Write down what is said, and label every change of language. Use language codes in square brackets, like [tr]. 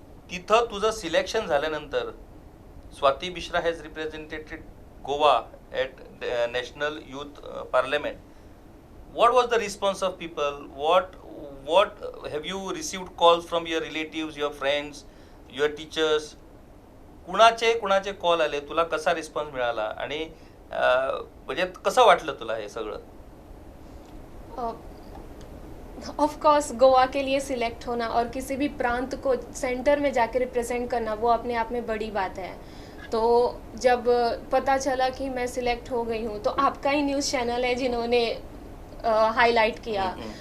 [mr] तिथं तुझं सिलेक्शन झाल्यानंतर [en] Swati Mishra has represented Goa at National Youth Parliament. What was the response of people? What have you received calls from your relatives, your friends, your teachers? [mr] कुणाचे call आले, तुला कसा response मिळाला आणि म्हणजे कसं वाटलं तुला हे सगळं? [en] of course [hi] गोवा के लिए सिलेक्ट होना और किसी भी प्रांत को सेंटर में जाके रिप्रेजेंट करना वो अपने आप में बड़ी बात है. तो जब पता चला कि मैं सिलेक्ट हो गई हूँ तो आपका ही न्यूज़ चैनल है जिन्होंने हाईलाइट किया.